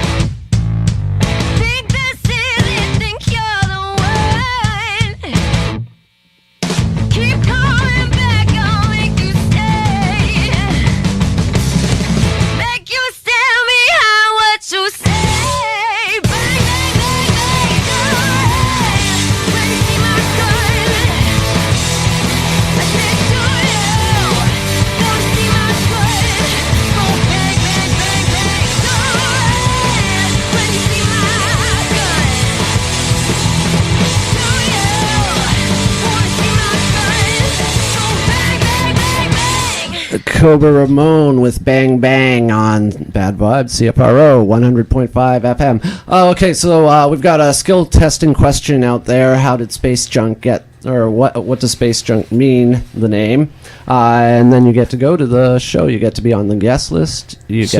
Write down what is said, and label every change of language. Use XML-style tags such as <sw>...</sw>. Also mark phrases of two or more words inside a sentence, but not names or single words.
<en>Think this is it, think you're the one. Keep coming back, I'll make you stay. Make you stand behind what you say. Bang, bang, bang, bang, gun. When you see my gun, I said, do you wanna see my gun? Go bang, bang, bang, bang, gun. When you see my gun, do you wanna see my gun? Go bang, bang, bang, bang. Cobra Ramone with Bang Bang on Bad Vibes, CFRO 100.5 FM. Okay, so we've got a skill testing question out there. How did Space Junk get, or what does Space Junk mean, the name? And then you get to go to the show. You get to be on the guest list. You get</en>